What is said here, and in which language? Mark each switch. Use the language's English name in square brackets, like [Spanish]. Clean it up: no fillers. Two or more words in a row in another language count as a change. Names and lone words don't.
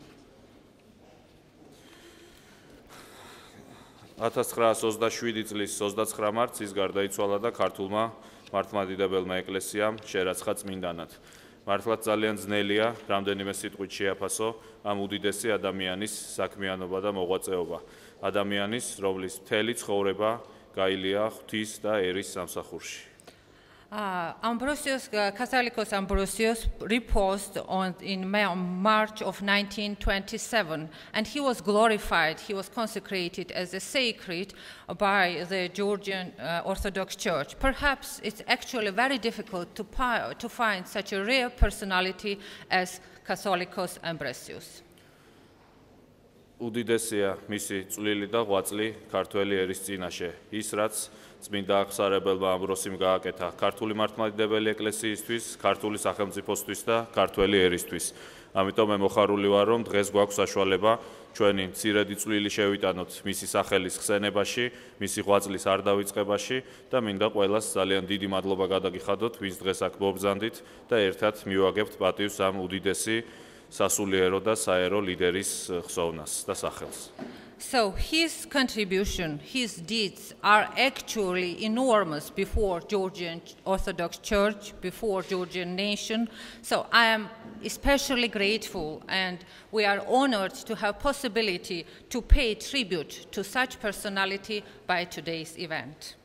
[Georgian] 1927 წლის 29 მარტს ის გარდაიცვალა და ქართულმა მართლმადიდებელმა ეკლესიამ შერაცხა წმინდანად. მართლაც ძალიან ძნელია რამდენიმე სიტყვით შეაფასო ამ უდიდესი ადამიანის საქმიანობა და მოღვაწეობა. ადამიანის, რომლის მთელი ცხოვრება გაილია ღვთის და ერის სამსახურში. [English] Catholicos Ambrosius reposed in March of 1927, and he was glorified. He was consecrated as a sacred by the Georgian Orthodox Church. Perhaps it's actually very difficult to find such a rare personality as Catholicos Ambrosius. [Georgian] უდიდესია მისი წვლილი და ღვაწლი ქართველი ერის წინაშე. ის რაც წმინდა აღსარებელმა ამბროსიმ გააკეთა ქართული მართლმადიდებელი ეკლესიისთვის, ქართული სახელმწიფოსთვის და ქართველი ერისთვის. ამიტომ მე მოხარული ვარ, რომ დღეს გვაქვს საშუალება ჩვენი მცირედი წვლილი შევიტანოთ მისი სახელის ხსენებაში, მისი ღვაწლის არ დავიწყებაში და მინდა ყველას ძალიან დიდი მადლობა გადაგიხადოთ, ვინც დღეს აქ მობრძანდით და ერთად მივაგებთ პატივს ამ უდიდესი სასულიერო და საერო ლიდერის ხსოვნას და სახელს. [English] So his contribution, his deeds are actually enormous before Georgian Orthodox Church, before Georgian nation. So I am especially grateful, and we are honored to have possibility to pay tribute to such personality by today's event.